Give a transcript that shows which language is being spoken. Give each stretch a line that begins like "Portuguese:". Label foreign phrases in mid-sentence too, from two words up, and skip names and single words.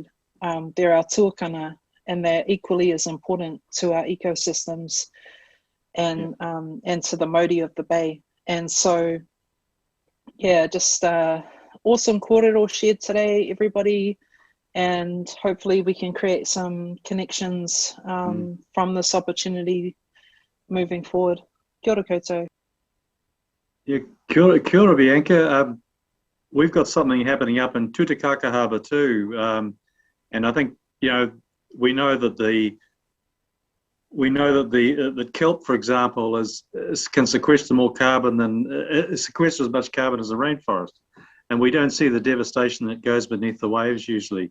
English: There are tuakana, and they're equally as important to our ecosystems and to the Māori of the Bay. And so, just awesome kōrero shared today, everybody, and hopefully we can create some connections from this opportunity moving forward.
Māori: Kia ora koutou. Yeah, kia ora Bianca.
English: We've got something happening up in Tutakaka Harbour too, and I think we know that the kelp, for example, can sequester more carbon than sequester as much carbon as the rainforest, and we don't see the devastation that goes beneath the waves usually.